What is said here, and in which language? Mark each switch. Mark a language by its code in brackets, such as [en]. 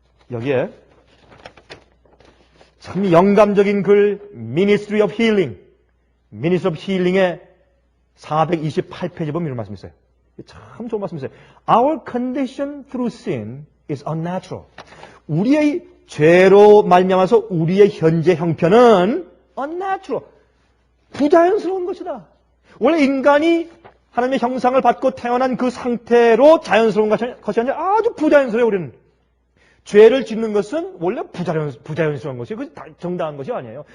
[ko] 여기에 참 영감적인 글 Ministry of Healing, Ministry of Healing의 428페이지 보면 이런 말씀이 있어요. 참 좋은 말씀이 있어요. [en] Our condition through sin is unnatural. [ko] 우리의 죄로 말미암아서 우리의 현재 형편은 unnatural. 부자연스러운 것이다. 원래 인간이 하나님의 형상을 받고 태어난 그 상태로 자연스러운 것이 아니라 아주 부자연스러워요, 우리는. 죄를 짓는 것은 원래 부자연스러운 것이에요. 그것이 정당한 것이 아니에요.